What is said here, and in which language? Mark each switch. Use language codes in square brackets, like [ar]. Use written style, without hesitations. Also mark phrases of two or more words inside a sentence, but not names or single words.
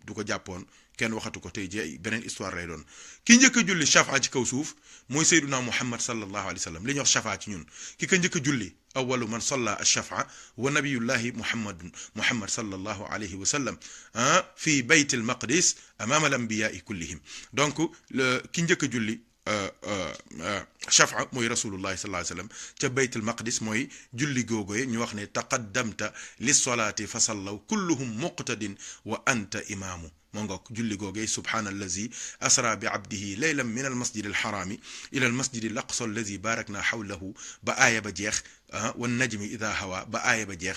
[wo] du ko jàppoon kenn waxatu ko tey ji beneen histoire lay doon ki njëkk a julli shafa ci kaw suuf mooy Seydina Muhammad [ar] صلى الله عليه وسلم [wo] li ñuy wax shafa ci ñun ki ko njëkk a julli [ar] أول من صلى الشفع ونبي الله محمد صلى الله عليه وسلم في بيت المقدس أمام الأنبياء كلهم [wo] donc ki njëkk a julli shafa mooy [ar] رسول الله صلى الله عليه وسلم [wo] ca [ar] بيت المقدس [wo] mooy julli googoye ñu wax ne [ar] تقدمت للصلاة فصلوا كلهم مقتدين وأنت إمامهم [wo] moo ngoog julli googee [ar] سبحان الذي أسرى بعبده ليلا من المسجد الحرام إلى المسجد الأقصى الذي باركنا حوله [wo] ba aaya ba jeex [ar] والنجم إذا هوى [wo] ba aaya ba jeex